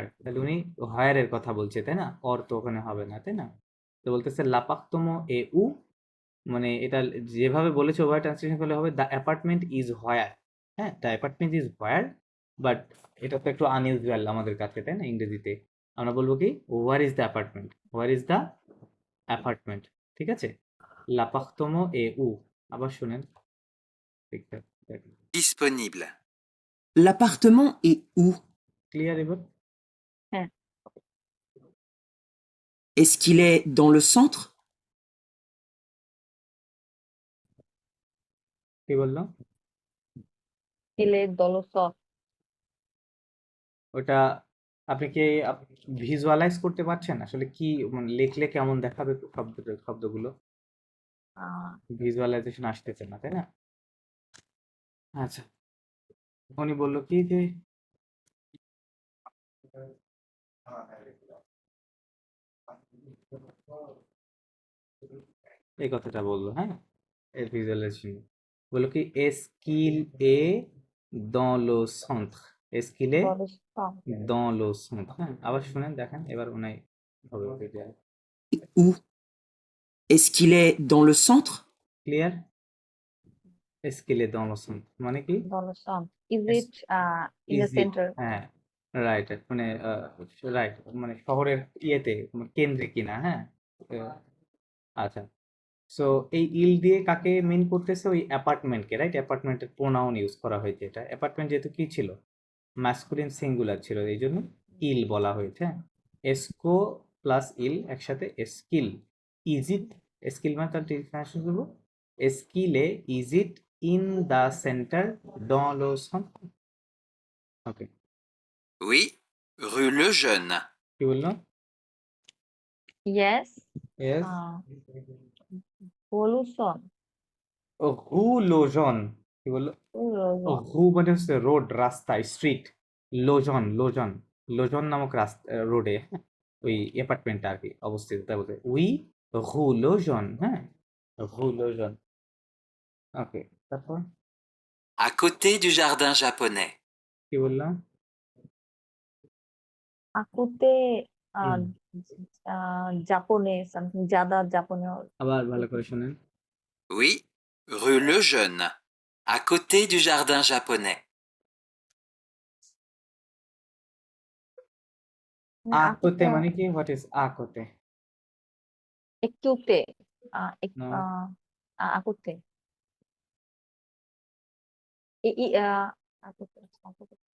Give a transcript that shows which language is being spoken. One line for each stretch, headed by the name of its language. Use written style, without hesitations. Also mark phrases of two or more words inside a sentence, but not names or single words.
Bangla: তাহলে উনি হায়ারের কথা বলছে, তাই না? অর তো ওখানে হবে না, তাই না? তো বলতেছে
French: l'appartement est où,
Bangla: মানে এটা যেভাবে বলেছে ওভাবে ট্রান্সলেশন করলে হবে
English: the apartment is where.
Bangla: হ্যাঁ,
English: the apartment is where,
Bangla: বাট এটা তো একটু আনইউজুয়াল আমাদের কাছে, তাই না? ইংরেজিতে আমরা বলবো কি,
English: where is the apartment, where is the apartment.
Bangla: ঠিক আছে,
French: l'appartement est où.
Bangla: আবার শুনেন, ঠিকঠাক
French: Disponible. L'appartement est où?
Bangla: ক্লিয়ার এবার? হ্যাঁ।
French: Est-ce qu'il est dans le centre?
Bangla: কি বললাম? তিলে দলস। ওটা আপনি কি ভিজুয়ালাইজ করতে পারছেন আসলে কি, মানে লিখলে কেমন দেখাবে শব্দগুলো? ভিজুয়ালাইজেশন আসতেছে না, তাই না? আচ্ছা, উনি বললো কি যে এই কথাটা বললো, হ্যাঁ, এর ভিজুয়ালাইজেশন বললো কি,
French: est-ce qu'il est dans le centre, est-ce qu'il est দলস। dans le centre।
Bangla: হ্যাঁ, আবার শুনেন, দেখেন এবার উনি হবে
French: Où? Est-ce qu'il est dans le centre?
Bangla: ক্লিয়ার।
French: est-ce qu'il est dans le centre
Bangla: মানে কি?
English: দলস। is it in the is it, সেন্টার?
Bangla: হ্যাঁ, রাইট, মানে রাইট, মানে শহরের ইয়েতে, মানে কেন্দ্রে কিনা, হ্যাঁ। আহ, আচ্ছা, সো এই ইল দিয়ে কাকে মিন করতেছে? ওই অ্যাপার্টমেন্টকে, রাইট? অ্যাপার্টমেন্টের প্রোনাউন ইউজ করা হয়েছে। এটা অ্যাপার্টমেন্ট যেহেতু কি ছিল,
English: masculine singular
Bangla: ছিল, এই জন্য ইল বলা হয়েছে, হ্যাঁ। এসকো প্লাস ইল একসাথে স্কিল।
English: is it,
Bangla: স্কিল মানে তার ট্রান্সলেশন করবো, স্কিলে
English: is it in the center
French: dans le centre
Bangla: ওকে
French: Oui, rue Lejeune.
Bangla: কি বললো
English: ইয়েস ইয়েস পলিউশন
Bangla: রু লোজন কি বললো রু মানে হচ্ছে রোড রাস্তা স্ট্রিট লোজন লোজন লোজন নামক রাস্তা রোডে ওই অ্যাপার্টমেন্টটা আর কি অবস্থিত তাই বলতে
French: oui rue Lejeune
Bangla: হ্যাঁ রু লোজন ওকে তারপর
French: À côté du jardin japonais.
Bangla: কি বললাম
French: আকুতে হুম। জাপনে সামথিং জাদা জাপনে
Bangla: আবার ভালো করে শুনেন
French: Oui, rue Lejeune. À côté du jardin japonais.
Bangla: আকোতে মানে কি
English: what is
Bangla: আকোতে একটুতে
English: No.
French: আকুতে আকুতে আকুতে